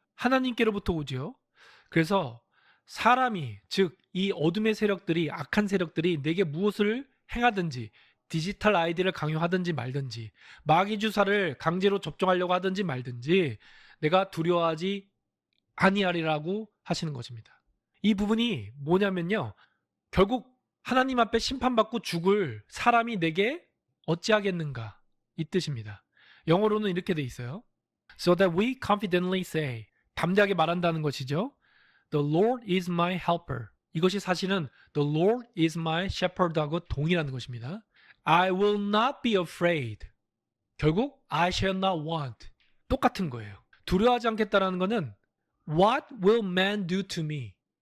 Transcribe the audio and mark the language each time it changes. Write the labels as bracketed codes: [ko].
[ko] 하나님께로부터 오지요. 그래서 사람이 즉 이 어둠의 세력들이 악한 세력들이 내게 무엇을 행하든지 디지털 아이디를 강요하든지 말든지 마귀 주사를 강제로 접종하려고 하든지 말든지 내가 두려워하지 아니하리라고 하시는 것입니다. 이 부분이 뭐냐면요. 결국 하나님 앞에 심판받고 죽을 사람이 내게 어찌하겠는가 이 뜻입니다. 영어로는 이렇게 돼 있어요. [en] So that we confidently say [ko] 담대하게 말한다는 것이죠. [en] The Lord is my helper. [ko] 이것이 사실은 [en] The Lord is my shepherd [ko] 하고 동일한 것입니다. [en] I will not be afraid. [ko] 결국 [en] I shall not want. [ko] 똑같은 거예요. 두려워하지 않겠다라는 것은 [en] What will man do to me?